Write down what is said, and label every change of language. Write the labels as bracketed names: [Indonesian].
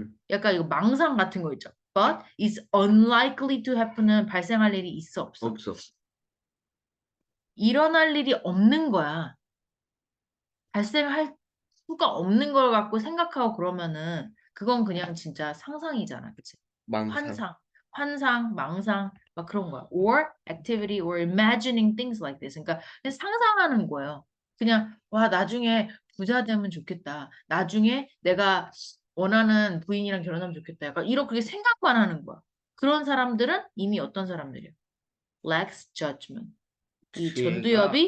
[Korean] 약간 이거 망상 같은 거 있죠. [English] But is unlikely to happen [Korean] 은 발생할 일이 있어 없어? 없어. 일어날 일이 없는 거야. 발생할 수가 없는 걸 갖고 생각하고 그러면은 그건 그냥 진짜 상상이잖아. 그치? 망상. 환상, 망상, 막 그런 거야. [English] Or activity or imagining things like this. [Korean] 그러니까 그냥 상상하는 거예요. 그냥 와 나중에 부자 되면 좋겠다. 나중에 내가 원하는 부인이랑 결혼하면 좋겠다. 약간 이렇게 생각만 하는 거야. 그런 사람들은 이미 어떤 사람들이야? [English] lacks judgment. 이 [Korean] 지혜가 전두엽이